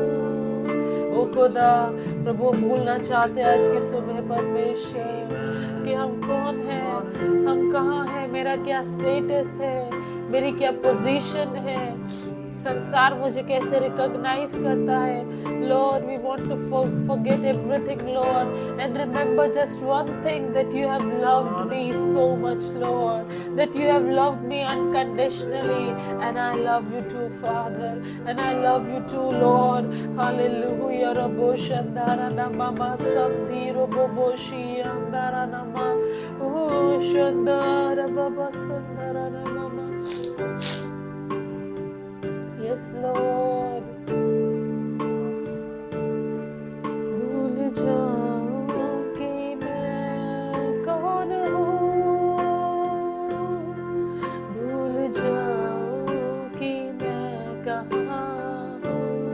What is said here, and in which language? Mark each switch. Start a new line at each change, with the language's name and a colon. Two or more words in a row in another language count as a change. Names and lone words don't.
Hindi: ओ खुदा प्रभु भूलना चाहते हैं आज की सुबह परमेश्वर कि हम कौन हैं, हम कहाँ हैं, मेरा क्या स्टेटस है, मेरी क्या पोजीशन है, संसार मुझे कैसे रिकॉग्नाइज करता है।
English: Lord we want to forget everything Lord and remember just one thing, that you have loved me so much Lord, that you have loved me unconditionally, and I love you too Father, and I love you too Lord. Hallelujah. Rabo shandara namama sandiro boboshi andara nama, oh shandara baba sandara namama. Yes Lord.
Hindi: भूल जाऊं कि मैं कौन हूँ, भूल जाऊं कि मैं कहाँ हूँ।